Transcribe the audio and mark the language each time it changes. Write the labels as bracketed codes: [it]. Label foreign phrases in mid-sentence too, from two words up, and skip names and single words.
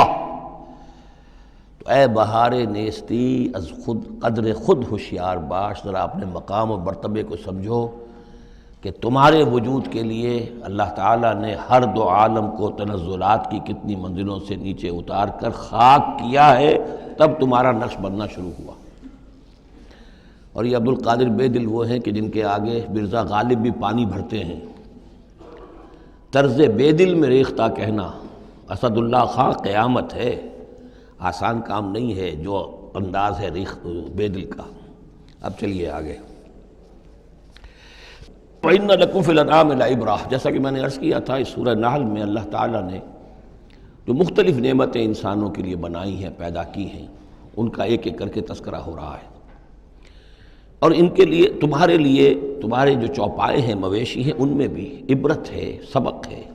[fa] تو اے بہار نیستی از خود قدر خود ہوشیار باش، [ur] ذرا اپنے مقام اور مرتبے کو سمجھو کہ تمہارے وجود کے لیے اللہ تعالیٰ نے ہر دو عالم کو تنزلات کی کتنی منزلوں سے نیچے اتار کر خاک کیا ہے، تب تمہارا نقش بننا شروع ہوا۔ اور یہ عبد القادر بے دل وہ ہیں کہ جن کے آگے مرزا غالب بھی پانی بھرتے ہیں۔ طرز بے دل میں ریختہ کہنا اسد اللہ خاں قیامت ہے، آسان کام نہیں ہے جو انداز ہے بے دل کا۔ اب چلیے آگے۔ [ar] وَإِنَّ لَكُمْ فِي الْأَنْعَامِ لَعِبْرَةً، [ur] جیسا کہ میں نے عرض کیا تھا، اس سورہ نحل میں اللہ تعالیٰ نے جو مختلف نعمتیں انسانوں کے لیے بنائی ہیں، پیدا کی ہیں، ان کا ایک ایک کر کے تذکرہ ہو رہا ہے، اور ان کے لیے تمہارے جو چوپائے ہیں، مویشی ہیں، ان میں بھی عبرت ہے، سبق ہے۔